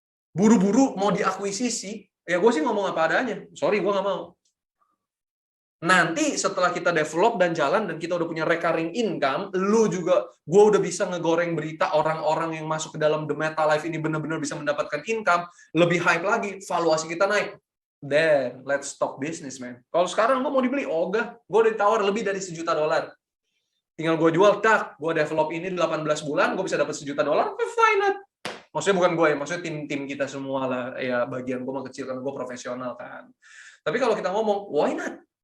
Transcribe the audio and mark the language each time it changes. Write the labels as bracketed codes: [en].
[id] Buru-buru mau diakuisisi, ya gue sih ngomong apa adanya. [en] Sorry, [id] gue nggak mau. Nanti setelah kita develop dan jalan dan kita udah punya [en] recurring income, [id] lu juga, gue udah bisa ngegoreng berita orang-orang yang masuk ke dalam The Meta Life ini benar-benar bisa mendapatkan income, lebih hype lagi, valuasi kita naik. [en] Then, let's talk business, man. [id] Kalau sekarang gue mau dibeli, ogah, gue udah ditawar lebih dari $1 juta. Tinggal gue jual, tak, gue develop ini 18 bulan, gue bisa dapat $1 juta, [en] fine not. [id] Maksudnya bukan gue ya, maksudnya tim-tim kita semua lah, ya bagian gue mah kecil karena gue profesional kan. Tapi kalau kita ngomong, [en] why not?